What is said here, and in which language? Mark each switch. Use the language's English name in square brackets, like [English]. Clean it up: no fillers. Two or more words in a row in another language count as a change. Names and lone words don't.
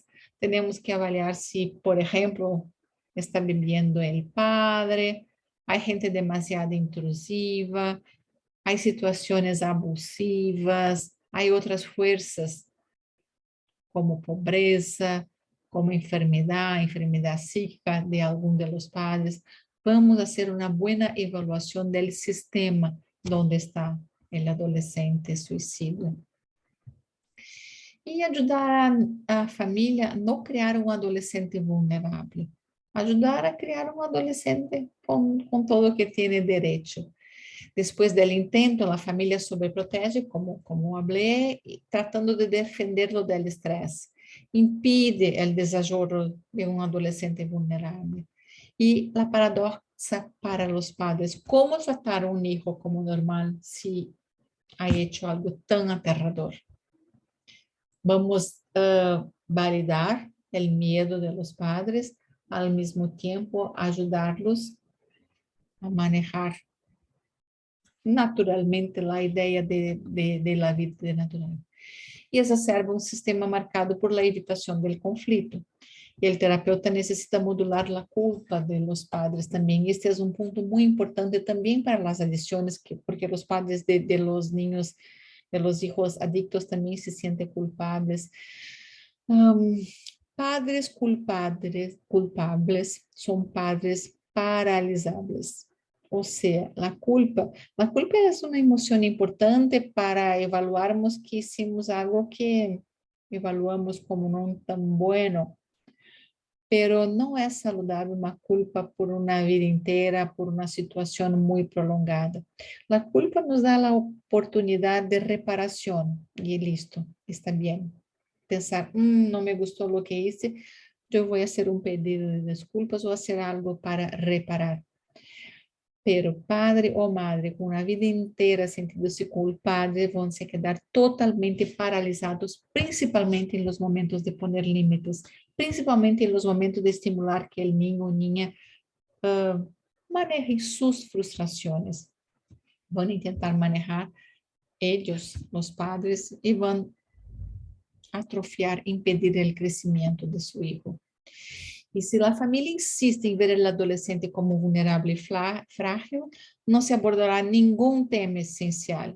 [Spanish] Tenemos que avaliar si, por ejemplo, está viviendo el padre, hay gente demasiado intrusiva, hay situaciones abusivas, hay otras fuerzas como pobreza, como enfermedad psíquica de alguno de los padres. Vamos a hacer una buena evaluación del sistema donde está el adolescente suicida. [Portuguese] E ajudar a família a não criar um adolescente vulnerável. Ajudar a criar um adolescente com todo o que tem direito. Depois do intento, a família sobreprotege, como falei, tratando de defendê-lo do estresse. Impide o desarrollo de um adolescente vulnerável. E a paradoxa para os padres, como tratar um filho como normal se [Spanish] ha hecho algo [Portuguese] tão aterrador? Vamos validar o medo [Spanish] de los padres, [Portuguese] al mesmo tempo ajudá-los a manejar naturalmente a ideia [Spanish] de la vida natural. [Portuguese] E exacerba um sistema marcado [Spanish] por la [Portuguese] evitação del conflito. E o terapeuta necessita modular a culpa [Spanish] de los padres [Portuguese] também. Este é um ponto muito importante também para as adições, porque os padres [Spanish] de los niños, de los hijos adictos [Portuguese] também se sentem culpables. Padres culpables são padres paralisables. Ou seja, a culpa é uma emoção importante para evaluarmos que [Spanish] hicimos algo que evaluamos [Portuguese] como não tão bueno, pero não é saudável uma culpa por uma vida inteira, por uma situação muito prolongada. A culpa nos dá a oportunidade de reparação e listo, está bem. Pensar, não me gostou o que hice, eu vou fazer um pedido de desculpas ou fazer algo para reparar. Pero padre ou madre com a vida inteira sentindo-se culpados vão se quedar totalmente paralisados, principalmente em [Spanish] los momentos de poner límites, [Portuguese] principalmente em [Spanish] los momentos de estimular [Portuguese] que o niño ou niña maneje suas frustrações. Vão tentar manejar eles, os padres, e vão atrofiar, impedir o crescimento de seu filho. E se a família insiste em ver o adolescente como vulnerável e frágil, não se abordará nenhum tema essencial.